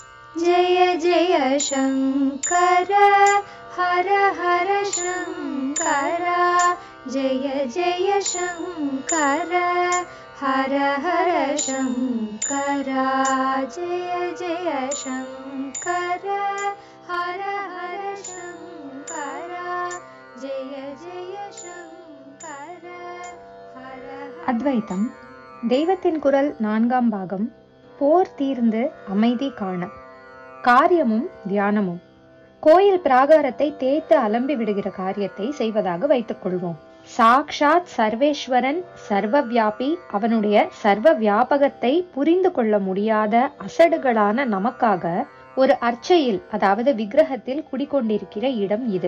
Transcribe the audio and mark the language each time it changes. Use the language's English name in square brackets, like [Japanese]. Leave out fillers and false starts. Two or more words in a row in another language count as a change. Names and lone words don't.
[Sanskrit] जय जय शङ्कर हर हर शङ्कर जय जय शङ्कर हर हर शङ्कर जय जय शङ्कर हर हर शङ्कर जय जय शङ्कर हर [Tamil] அத்வைத்தம் தெய்வத்தின் குரல் 4ஆம் பாகம். போர் தீர்ந்து அமைதி காண. காரியமும் தியானமும். கோயில் பிராகாரத்தை தேய்த்து அலம்பி விடுகிற காரியத்தை செய்வதாக வைத்துக் கொள்வோம். சாக்ஷாத் சர்வேஸ்வரன் சர்வவியாபி, அவனுடைய சர்வ வியாபகத்தை புரிந்து கொள்ள முடியாத அசடுகளான நமக்காக ஒரு அர்ச்சையில், அதாவது விக்கிரகத்தில் குடிக்கொண்டிருக்கிற இடம் இது.